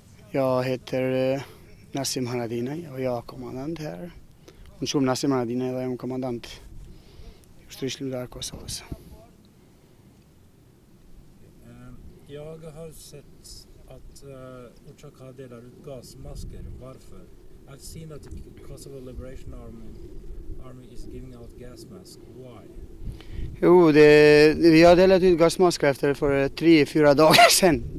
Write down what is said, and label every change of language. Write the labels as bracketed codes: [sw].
[sv] Jag heter Nassim Haradinaj och jag är kommandant här. [sq] Unë Nassim Haradinaj dhe jam kommandant i ushtrisë lindare Kosovës. [sv] Jag har sett att Uçak delar ut gasmasker. Varför? [en] I've seen that the Kosovo Liberation Army is giving out gas masks. Why? [sv] Jo, vi har delat ut gasmasker efter för 3-4 dagar sedan.